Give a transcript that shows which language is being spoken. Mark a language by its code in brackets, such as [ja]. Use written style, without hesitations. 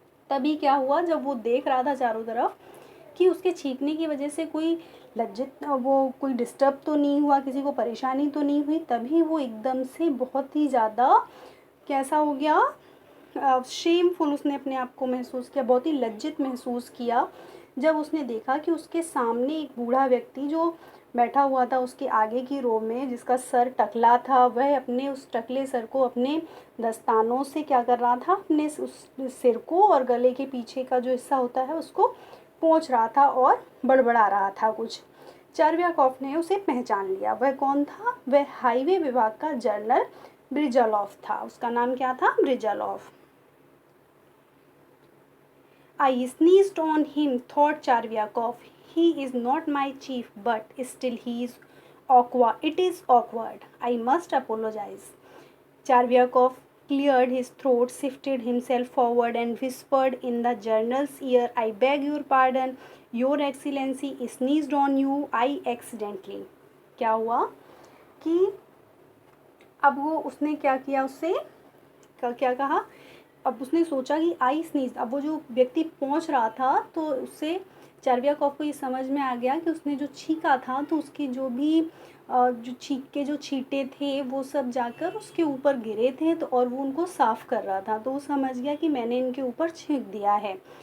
[hi] तभी क्या हुआ, जब वो देख रहा था चारों तरफ कि उसके छींकने की वजह से कोई कोई डिस्टर्ब तो नहीं हुआ, किसी को परेशानी तो नहीं हुई, तभी वो एकदम से बहुत ही ज़्यादा कैसा हो गया, शेमफुल, उसने अपने आप को महसूस किया, बहुत ही लज्जित महसूस किया जब उसने देखा कि उसके सामने एक बूढ़ा व्यक्ति जो बैठा हुआ था उसके आगे की रो में, जिसका सर टकला था, वह अपने उस टकले सर को अपने दस्तानों से क्या कर रहा था, अपने उस सिर को और गले के पीछे का जो हिस्सा होता है उसको पोंछ रहा था और बड़बड़ा रहा था कुछ। चार्वियाकोव ने उसे पहचान लिया। वह कौन था? वह हाईवे विभाग का जनरल ब्रिजालोव था। उसका नाम क्या था? ब्रिजालोव। [en] I sneezed on him, thought Charvyakov. He is not my chief, but still he is awkward. It is awkward. I must apologize. Chervyakov cleared his throat, shifted himself forward, and whispered in the journal's ear, I beg your pardon, Your Excellency sneezed on you, I accidentally. [hi] क्या हुआ कि अब वो उसने क्या किया, उससे क्या कहा, अब उसने सोचा कि [en] I sneeze, [hi] अब वो जो व्यक्ति पहुंच रहा था तो उससे चार्वियाकॉफ को ये समझ में आ गया कि उसने जो छींका था तो उसकी जो भी जो छींक के जो छींटे थे वो सब जाकर उसके ऊपर गिरे थे, तो और वो उनको साफ़ कर रहा था, तो वो समझ गया कि मैंने इनके ऊपर छींक दिया है।